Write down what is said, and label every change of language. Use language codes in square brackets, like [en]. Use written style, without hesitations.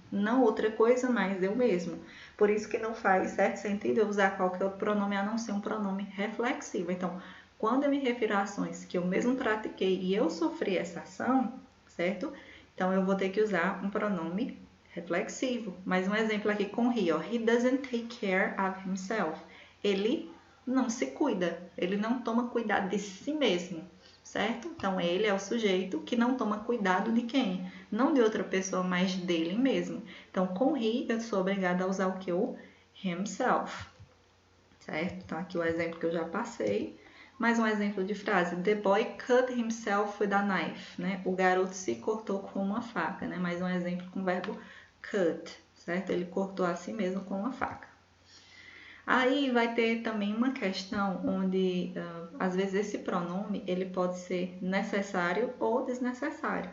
[pt] Não outra coisa, mas eu mesmo. Por isso que não faz certo sentido eu usar qualquer outro pronome a não ser um pronome reflexivo. Então, quando eu me refiro a ações que eu mesmo pratiquei e eu sofri essa ação, certo? Então eu vou ter que usar um pronome reflexivo. Mais um exemplo aqui com he, ó. [en] He doesn't take care of himself. [pt] Ele não se cuida, ele não toma cuidado de si mesmo, certo? Então, ele é o sujeito que não toma cuidado de quem? Não de outra pessoa, mas dele mesmo. Então, com he, eu sou obrigada a usar o que? O himself, certo? Então, aqui o exemplo que eu já passei. Mais um exemplo de frase. [en] The boy cut himself with a knife, né? [pt] O garoto se cortou com uma faca, né? Mais um exemplo com o verbo cut, certo? Ele cortou a si mesmo com uma faca. Aí vai ter também uma questão onde, às vezes, esse pronome ele pode ser necessário ou desnecessário.